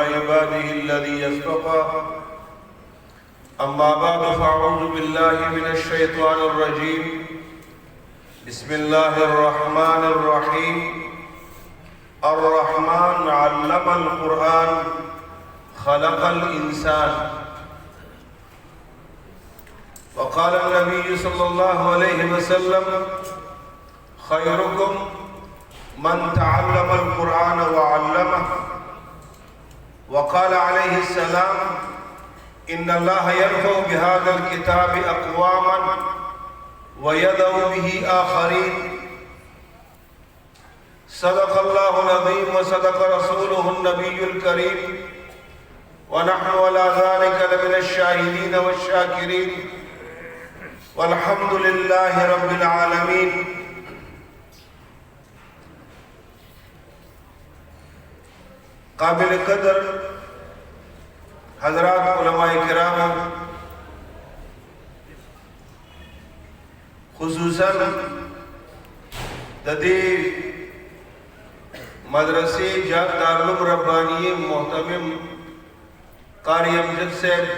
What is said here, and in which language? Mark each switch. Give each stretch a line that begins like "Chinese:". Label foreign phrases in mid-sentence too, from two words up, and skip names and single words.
Arabic: عباده الذي اصطفى أما بعد فأعوذ بالله من الشيطان الرجيم بسم الله الرحمن الرحيم الرحمن علم القرآن خلق الإنسان وقال النبي صلى الله عليه وسلم خيركم من تعلم القرآن وعلمه وقال عليه السلام إن الله يرفع بهذا الكتاب أقواما ويضع به آخرين صدق الله العظيم وصدق رسوله النبي الكريم ونحن على ذلك لمن الشاهدين والشاكرين والحمد لله رب العالمين.
Urdu: قابلِ قدر حضرات علمائے کرام، خصوصاً ددے مدرسے دارالعلوم ربانی مہتمم قاری امجد سے